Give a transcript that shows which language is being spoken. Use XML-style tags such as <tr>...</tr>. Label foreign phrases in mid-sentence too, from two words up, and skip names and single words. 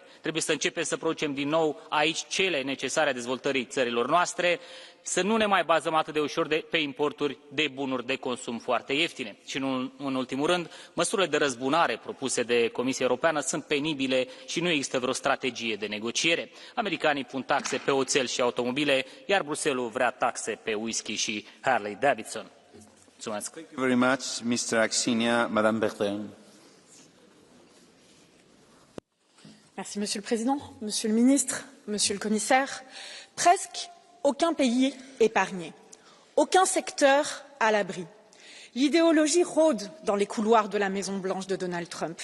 <ro>Trebuie să începem să producem din nou aici cele necesare dezvoltării țărilor noastre, să nu ne mai bazăm atât de ușor pe importuri de bunuri de consum foarte ieftine. Și nu în ultimul rând, măsurile de răzbunare propuse de Comisia Europeană sunt penibile și nu există vreo strategie de negociere. Americanii pun taxe pe oțel și automobile, iar Bruxelles vrea taxe pe whisky și Harley Davidson. Mulțumesc.</ro> <en>Thank you very much, Mr. Axinia. Madame Bertin.</en> <fr>Merci, Monsieur le Président, Monsieur le Ministre, Monsieur le Commissaire. Presque aucun pays épargné, aucun secteur à l'abri. L'idéologie rôde dans les couloirs de la Maison-Blanche de Donald Trump.</fr>